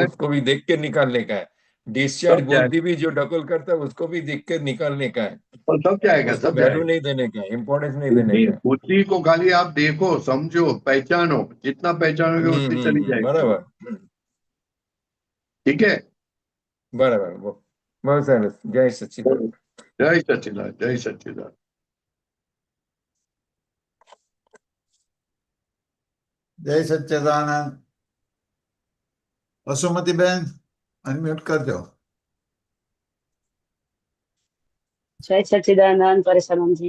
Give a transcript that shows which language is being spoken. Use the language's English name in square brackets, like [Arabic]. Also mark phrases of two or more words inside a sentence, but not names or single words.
[Hindi] उसको भी देख के निकालने का है. डिस्चार्ज बुद्धि भी जो डकल करता है उसको भी देख के निकालने का है. और सब जाएगा, उसको सब वैल्यू जाएगा। नहीं देने का है, इम्पोर्टेंस नहीं देने बुद्धि का है. बुद्धि को खाली आप देखो, समझो, पहचानो, जितना पहचानोगे उतनी चली जाएगी। [Gujarati] બરાબર. [Hindi] ठीक है, [Gujarati] બરાબર. બહુ સરસ. જય સચિદાનંદ. [Hindi] जय सच्चिदानंद, जय सच्चिदानंद। [Gujarati] જય સચ્ચિદાનંદ. વસુમતીબેન, અનમ્યુટ કરજો. જય સચ્ચિદાનંદ પરેશાનંદજી.